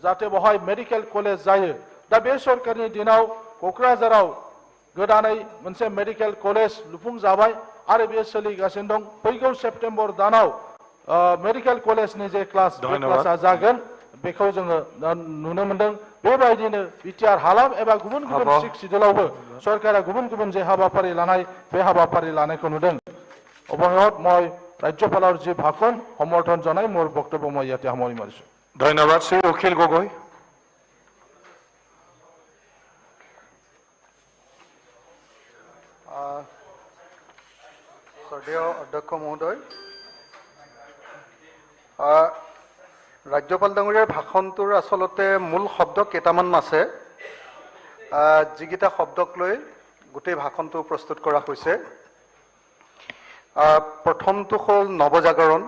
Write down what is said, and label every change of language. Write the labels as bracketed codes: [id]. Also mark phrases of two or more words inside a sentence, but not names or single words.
[brx] जाहाथे बहाय [en] medical college [brx] जायो दा बे सरकारनि दिनाव क'क्राझाराव गोदानै मोनसे [en] medical college [brx] लुफुंजाबाय आरो बेयो सोलिगासिनो दं फैगौ सेप्तेम्बर दानाव मेडिकेल कलेजनि जे क्लास बे क्लासा जागोन बेखौ जोङो नुनो मोनदों बेबायदिनो बिटिआर हालाम एबा गुबुन गुबुन सिक्सिडुलावबो सरकारा गुबुन गुबुन जे हाबाफारि लानाय बे हाबाफारि लानायखौ नुदों [as] অৱশেষত মই ৰাজ্যপালৰ যি ভাষণ সমৰ্থন জনাই মোৰ বক্তব্য মই ইয়াতে সামৰি মাৰিছো ধন্যবাদ শ্ৰী অখিল গগৈ শ্ৰদ্ধেয় অধ্যক্ষ মহোদয় ৰাজ্যপাল ডাঙৰীয়াৰ ভাষণটোৰ আচলতে মূল শব্দ কেইটামান আছে যিকেইটা শব্দক লৈ গোটেই ভাষণটো প্ৰস্তুত কৰা হৈছে প্ৰথমটো হ'ল নৱজাগৰণ